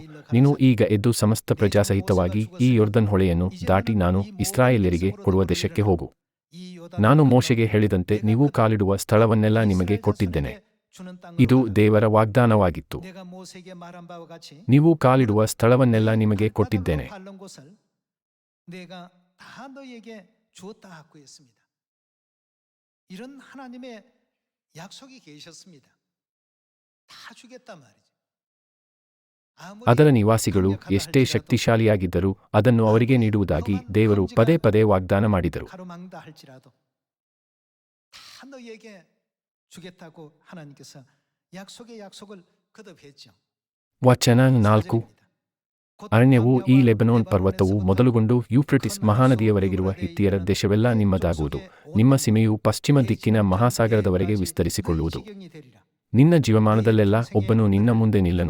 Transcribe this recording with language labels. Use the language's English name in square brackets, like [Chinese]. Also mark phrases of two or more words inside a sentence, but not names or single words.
[Kannada] ನೀನು ಈಗ ಎದ್ದು ಸಮಸ್ತ ಪ್ರಜಾಸಹಿತವಾಗಿ ಈ ಯೊರ್ದನ್ ಹೊಳೆಯನ್ನು ದಾಟಿ ನಾನು ಇಸ್ರಾಯೇಲ್ಯರಿಗೆ ಕೊಡುವ ದೇಶಕ್ಕೆ ಹೋಗು. ನಾನು ಮೋಶೆಗೆ ಹೇಳಿದಂತೆ ನೀವು ಕಾಲಿಡುವ ಸ್ಥಳವನ್ನೆಲ್ಲ ನಿಮಗೆ ಕೊಟ್ಟಿದ್ದೇನೆ. ಇದು ದೇವರ ವಾಗ್ದಾನವಾಗಿತ್ತು. ನೀವು ಕಾಲಿಡುವ ಸ್ಥಳವನ್ನೆಲ್ಲ ನಿಮಗೆ ಕೊಟ್ಟಿದ್ದೇನೆ. [Korean] 이런 하나님의 약속이 계셨습니다. 다 주겠단 말이죠. [Kannada] ಅದರ ನಿವಾಸಿಗಳು ಎಷ್ಟೇ ಶಕ್ತಿಶಾಲಿಯಾಗಿದ್ದರೂ ಅದನ್ನು ಅವರಿಗೆ ನೀಡುವುದಾಗಿ ದೇವರು ಪದೇ ಪದೇ ವಾಗ್ದಾನ ಮಾಡಿದರು. [Korean] 가로막는다 할지라도 다 너희에게 주겠다고 하나님께서 약속의 약속을 거듭했죠. [Kannada] ವಚನ 4. ಅರಣ್ಯವೂ ಈ ಲೆಬನೋನ್ ಪರ್ವತವು ಮೊದಲುಗೊಂಡು ಯೂಫ್ರಟಿಸ್ ಮಹಾನದಿಯವರೆಗಿರುವ ಹಿತ್ತಿಯರ ದೇಶವೆಲ್ಲ ನಿಮ್ಮದಾಗುವುದು. ನಿಮ್ಮ ಸೀಮೆಯು ಪಶ್ಚಿಮ ದಿಕ್ಕಿನ ಮಹಾಸಾಗರದವರೆಗೆ ವಿಸ್ತರಿಸಿಕೊಳ್ಳುವುದು. ನಿನ್ನ ಜೀವಮಾನದಲ್ಲೆಲ್ಲ ಒಬ್ಬನು ನಿನ್ನ ಮುಂದೆ ನಿಲ್ಲನು.